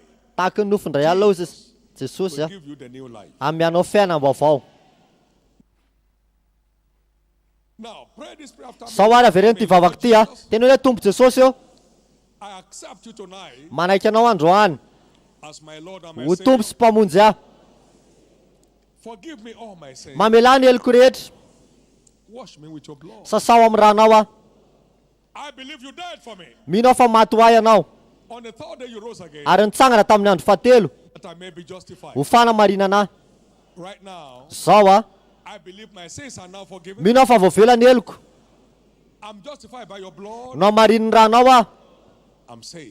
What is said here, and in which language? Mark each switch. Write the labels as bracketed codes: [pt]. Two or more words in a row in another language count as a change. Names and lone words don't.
[mg] tahaka ny nofindray alao izy Jesosy [en] will give you the new life. [mg] amianao fiainam-baovao. [en] Now, pray this prayer after me. [mg] Sao ary avereno ty vavaka ty tena hoe Tompo Jesosy eo, [en] I accept you tonight [mg] manaiky anao androany [en] as my Lord and my [mg] ho Tompo [en] Savior. [mg] sy mpamonjy ahy. [en] Forgive me all my sins. [mg] Mamelany heliko rehetra, [en] Wash me with your blood. [mg] sasao amin'ny ranao aho. [en] I believe you died for me. [mg] Mino aho fa maty ho ahy ianao, [en] On the third day you rose again, [mg] ary nitsangana tamin'ny andro fahatelo [en] that I may be justified. [mg] ho fanamarinana ahy. [en] Right now, [mg] Zao [en] I believe my sins are now forgiven. [mg] mino aho fa voavelany heliko, [en] I'm justified by your blood. [mg] no marin'ny ranao aho, [en] I'm saved.